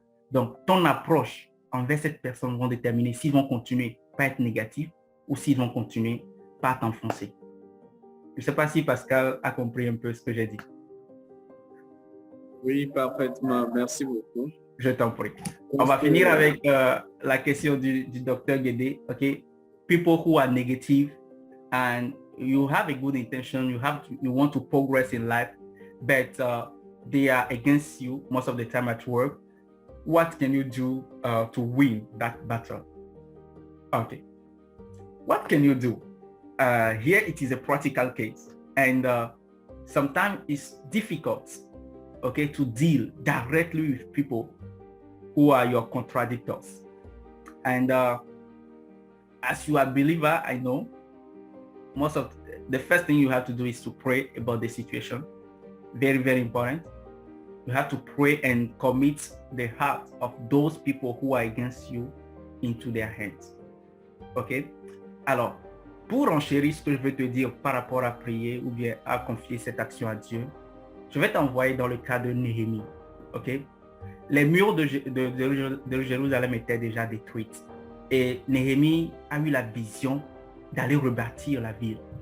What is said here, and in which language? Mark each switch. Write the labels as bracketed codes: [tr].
[fr] Donc, ton approche envers cette personne va déterminer s'ils vont continuer à être négatifs ou s'ils vont continuer par t'enfoncer. Je ne sais pas si Pascal a compris un peu ce que j'ai dit. Oui, parfaitement. Merci beaucoup. Je t'en prie. On va finir avec la question du docteur Guédé. Okay? [en] People who are negative and you have a good intention, you want to progress in life, but they are against you most of the time at work. What can you do to win that battle? Okay. What can you do? Here it is a practical case, and sometimes it's difficult, okay, to deal directly with people who are your contradictors. And as you are a believer, I know most of the first thing you have to do is to pray about the situation. Very, very important. You have to pray and commit the heart of those people who are against you into their hands. Ok? [fr] Alors, pour enchérir ce que je veux te dire par rapport à prier ou bien à confier cette action à Dieu, je vais t'envoyer dans le cas de Néhémie. Ok? Les murs de Jérusalem étaient déjà détruits. Et Néhémie a eu la vision d'aller rebâtir la ville.